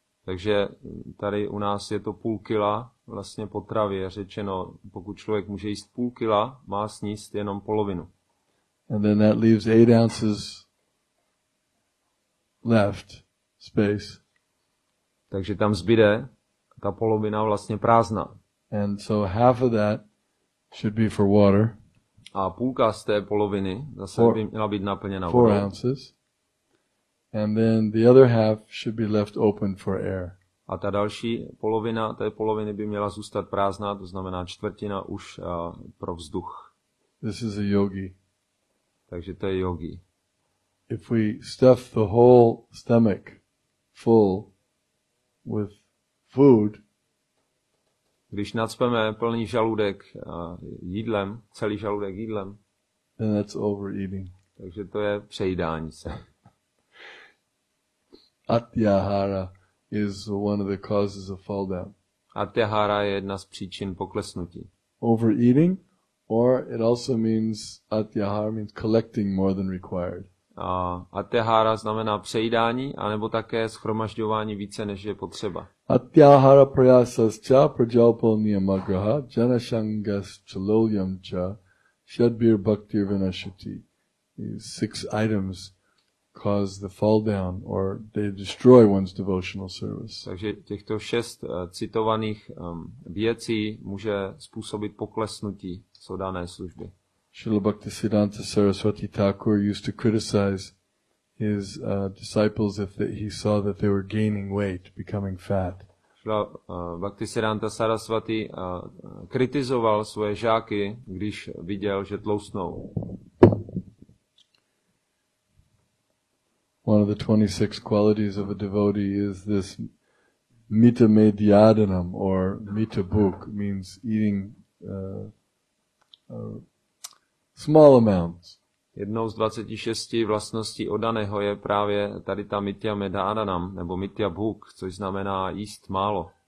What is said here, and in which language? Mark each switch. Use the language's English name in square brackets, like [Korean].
[Czech] Takže tady u nás je to půl kila, vlastně potravy je řečeno, pokud člověk může jíst půl kila, má sníst jenom polovinu. [English] And then that leaves 8 ounces left, space. [Czech] Takže tam zbyde ta polovina vlastně prázdná. [English] And so half of that should be for water. [Czech] A půlka z té poloviny zase by měla být naplněna vodou. [English] 4 ounces. And then the other half should be left open for air. [Czech] A ta další polovina té poloviny by měla zůstat prázdná, to znamená 1/4 už pro vzduch. [English] This is a yogi. [Czech] Takže to je yogi. [English] If we stuff the whole stomach full with food, [Czech] když nacpeme plný žaludek jídlem, celý žaludek jídlem, [English] then that's overeating. [Czech] Takže to je přejídání se. [English] Atyahara is one of the causes of fall down. [Czech] Atyahara je jedna z příčin poklesnutí. [English] Overeating, or it also means atyahara means collecting more than required. [Czech] Atyahara znamená přejídání, anebo také shromažďování více, než je potřeba. [Sanskrit] Atyahara prayasascha prajalpo niyamagraha janashangas chalolyamcha shadbir bhaktir vinashati. [English] These 6 items cause the fall down, or they destroy one's devotional service. [Czech] Takže těchto 6 citovaných věcí může způsobit poklesnutí dané služby. [English] Srila Bhaktisiddhanta Saraswati Thakur used to criticize his disciples if he saw that they were gaining weight, becoming fat. [Czech] Srila Bhaktisiddhanta Saraswati kritizoval svoje žáky, když viděl, že tloustnou. [English] one of the 26 qualities of a devotee is this mita medhyadanam, or mita bhuk, means eating small amounts. [Czech] Jednou z 26 vlastností oddaného je právě tady ta mitya medhadanam, nebo mitya bhuk, což znamená jíst málo.